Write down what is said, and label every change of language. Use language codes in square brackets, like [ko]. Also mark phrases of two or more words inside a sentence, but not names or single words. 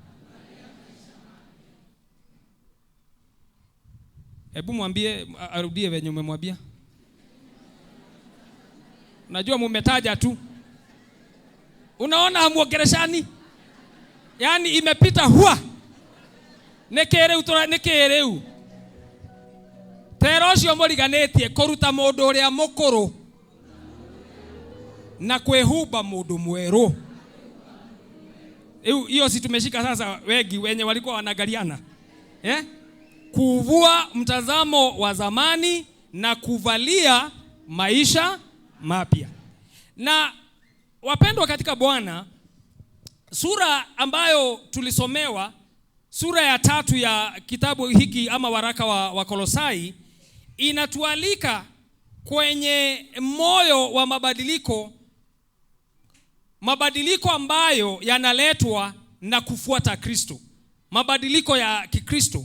[sw] Hebu mwambie arudie venye umemwambia. Najua mumetaja tu. Unaona hamuongeleshani? Yaani imepita hua. Nekereu. [ki] Terocio moriganetie kuruta mundu uria mukuru na kwehumba mundu mweru. [sw] Hiyo si tumeshika sasa wengi wenye walikuwa wanagaliana. Kuvua mtazamo wa zamani na kuvalia maisha mapya. Na wapendwa katika Bwana, sura ambayo tulisomewa, sura ya 3 ya kitabu hiki ama waraka wa Kolosai, inatualika kwenye moyo wa mabadiliko ambayo yanaletwa na kufuata Kristo, mabadiliko ya Kikristo.